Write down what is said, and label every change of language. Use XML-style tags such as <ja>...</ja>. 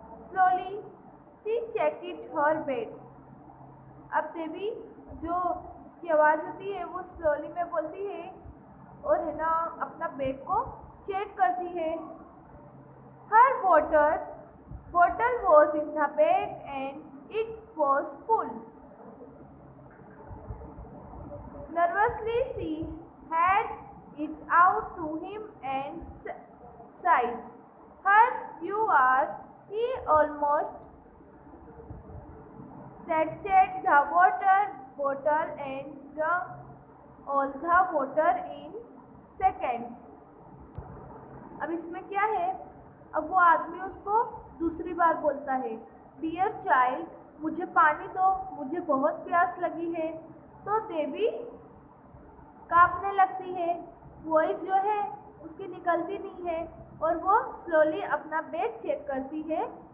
<en>Slowly she checked her bed.</en> <hi>अब देवी जो उसकी आवाज़ होती है वो स्लोली में बोलती है और है ना अपना बैग को चेक करती है।</hi> <en>Her water bottle was in the bag and it was full. Nervously she had it out to him and sighed. "Here you are." He almost snatched the water bottle and drank all the water in seconds.</en> <hi>अब इसमें क्या है? अब वो आदमी उसको दूसरी बार बोलता है,</hi> <en>dear child,</en> <hi>मुझे पानी दो, मुझे बहुत प्यास लगी है। तो देवी कांपने लगती है, वॉइस जो है उसकी निकलती नहीं है और वो स्लोली अपना बैग चेक करती है।</hi>